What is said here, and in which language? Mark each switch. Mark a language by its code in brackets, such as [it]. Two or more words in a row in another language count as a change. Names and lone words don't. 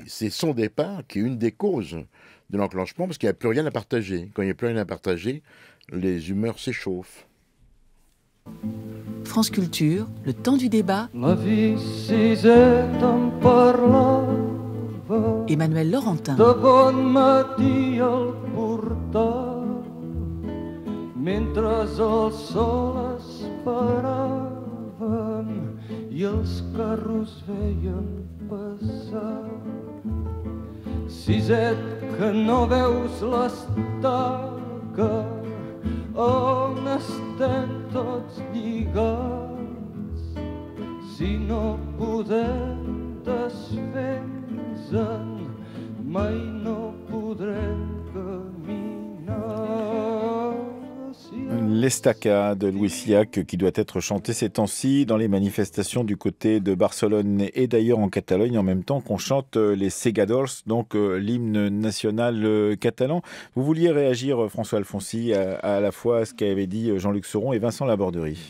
[fr] C'est son départ qui est une des causes de l'enclenchement, parce qu'il n'y a plus rien à partager. Quand il n'y a plus rien à partager, les humeurs s'échauffent. France Culture, le temps du débat. Emmanuel Laurentin. [ca] De bon matí al portal, mentre el sol esperaven i els carros veien passar. Siset, que no veus l'estaca, on estem tots lligats, si no podem desfer-nos-en, mai no podrem caminar. [fr] L'Estaca de Louis Siac qui doit être chanté ces temps-ci dans les manifestations du côté de Barcelone et d'ailleurs en Catalogne en même temps qu'on chante les Segadors, donc l'hymne national catalan. Vous vouliez réagir, François Alfonsi, à la fois à ce qu'avait dit Jean-Luc Sauron et Vincent Laborderie.